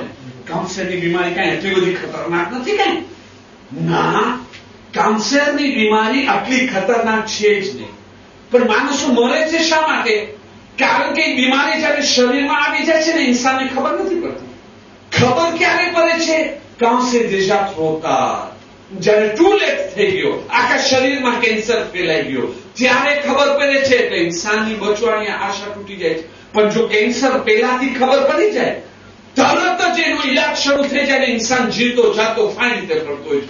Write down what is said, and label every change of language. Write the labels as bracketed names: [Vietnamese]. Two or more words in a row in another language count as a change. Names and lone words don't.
[Gujarati] કેન્સરની બીમારી કઈ એટલી બધી ખતરનાક નથી કઈ ના. કેન્સરની બીમારી આટલી ખતરનાક છે જ નહીં, પણ માણસો મરે છે શા માટે? કારણ કે બીમારી જયારે શરીરમાં આવી જાય છે ને, ઇન્સાનને ખબર નથી પડતી. ખબર ક્યારે પડે છે? કેન્સર [French] déjà trop tard, [Gujarati] જયારે [English] too late [Gujarati] થઈ ગયો, આખા શરીરમાં કેન્સર ફેલાઈ ગયો, ત્યારે ખબર પડે છે. એટલે ઇન્સાનની બચવાની આશા તૂટી જાય છે. પણ જો કેન્સર પહેલાથી ખબર પડી જાય, તરત જ એનો ઈલાજ શરૂ થઈ જાય ને ઇન્સાન જીવતો જાતો ફાઇન રીતે કરતો હોય.